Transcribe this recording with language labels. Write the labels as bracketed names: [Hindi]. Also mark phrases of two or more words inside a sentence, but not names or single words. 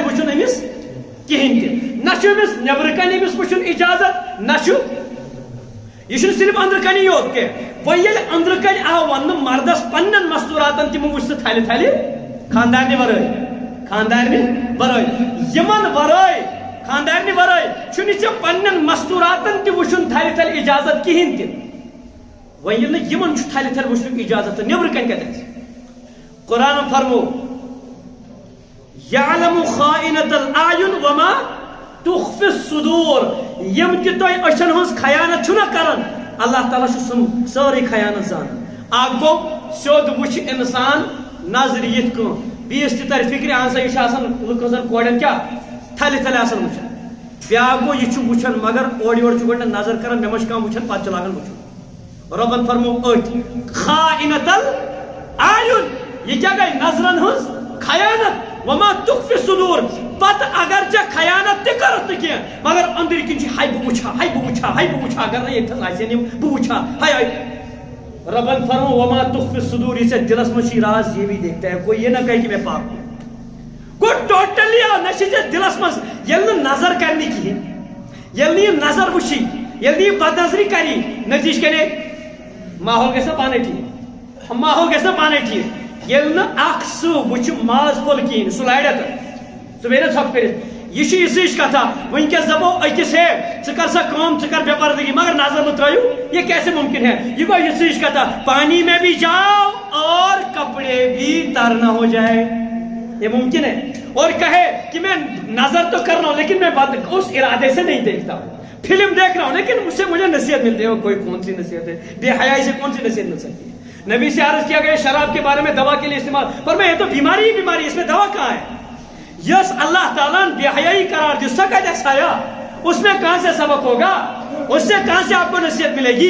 [Kashmiri] وٕچھُن أمِس کِہیٖنۍ تہِ نہ چھُ أمِس نیٚبرٕ کَنہِ أمِس وٕچھُن اِجازت نہ چھُ یہ چھُنہٕ صرف أنٛدرٕ کَنی یوت کینٛہہ وۄنۍ ییٚلہِ أنٛدرٕ کَنہِ آو وننہٕ مردس پننٮ۪ن مستوراتن تِمو وٕچھ سُہ تھلہِ تھلہِ خاندارنہِ ورٲے خاندارنہِ ورٲے یِمن ورٲے خاندارنہِ ورٲے چھُنہٕ ژےٚ پننٮ۪ن مستوراتن تہِ وٕچھُن تھلہِ تھلہِ اجازت کِہیٖنۍ تہِ وۄنۍ ییٚلہِ نہٕ یِمن چھُ تھلہِ تھلہِ وٕچھنُک اجازت تہٕ نیٚبرٕ کَنہِ کتہِ آسہِ قرآن فرمو [Arabic] یعلم خائنۃ الاعین وما تخفی الصدور [Kashmiri] یم تہِ تۄہہِ أچھن ہٕنٛز خیانت چھُو نہ کران اللہ تعالیٰ چھُ سٲرٕے خیانت زانان اکھ گوٚو سیوٚد وٕچھِ انسان نظرِ یِتھ کٲنٛٹھۍ بیٚیِس تہِ ترِ فکرِ اہن سا یہِ چھُ آسان لُکن زن کورٮ۪ن کیٛاہ تھلہِ تھلہِ آسان وٕچھان بیاکھ گوٚو یہِ چھُ وٕچھان مگر اورٕ یورٕ چھُ گۄڈٕنٮ۪تھ نظر کران مےٚ ما چھُ کانٛہہ وٕچھان پتہٕ چھُ لاگان وٕچھُن رۄبن فرمو أتھۍ [Arabic] خائنۃ الاعین [Kashmiri] یہ کیا گئی نظرن ہنز خیانت [Arabic] وما تخفی [Kashmiri] الصدور پتہ اگر ژےٚ خیانت تہِ کرت نہٕ کینٛہہ مگر أنٛدٕرۍ کِنۍ چھِ ہاے بہٕ وٕچھا ہاے بہٕ وٕچھا ہاے بہٕ وٕچھا اگر نہٕ ییٚتھس آسن یِم بہٕ وٕچھا ہاے ہاے ربن فرمو [Arabic] وما تخفی الصدور [Kashmiri] یہ ژےٚ دلس منٛز چھُے راز [Urdu] یہ بھی دیکھتا ہے کوئی یہ نہ کہے کہ میں پاک ہوں [Kashmiri] گوٚو ٹوٹلی آو نہ چھِ ژےٚ دلس منٛز ییٚلہِ نہٕ نظر کرِ نہٕ کِہیٖنۍ ییٚلہِ نہٕ یہِ نظر وٕچھی ییٚلہِ نہٕ یہِ بد نظری کری نتیجہ کنے ماحول گژھِ نا پانے ٹھیک ماحول گژھِ نا پانے ٹھیک ییٚلہِ نہٕ اکھ سُہ وٕچھِ ماز پھوٚل کِہیٖنۍ سُہ لارِ سُہ بیٚیہِ نہ ژھۄپہٕ کٔرِتھ یہ چھِ یِژٕچ کتھا وٕنکٮ۪س دپو أکِس ہے ژٕ کر سا کٲم ژٕ کر بے پردگی مگر نظر نہ ترٲیِو [Urdu] یہ کیسے ممکن ہے [Kashmiri] یہ گوٚو یِژٕچ کتھا [Urdu] پانی میں بھی جاؤ اور کپڑے بھی تر نہ ہو جائے یہ ممکن ہے اور کہے کہ میں نظر تو کر رہا ہوں لیکن میں اس ارادے سے نہیں دیکھتا ہوں فلم دیکھ رہا ہوں لیکن اس سے مجھے نصیحت ملتی ہے کوئی کون سی نصیحت ہے بے حیائی سے کون سی نصیحت مل سکتی ہے نبی سے عرض کیا گیا شراب کے بارے میں دوا کے لیے استعمال پر میں یہ تو بیماری ہی بیماری اس میں دوا کہاں ہے یس اللہ تعالیٰ نے بے حیائی قرار دی سکا جیسا اس میں کہاں سے سبق ہوگا اس سے کہاں سے آپ کو نصیحت ملے گی؟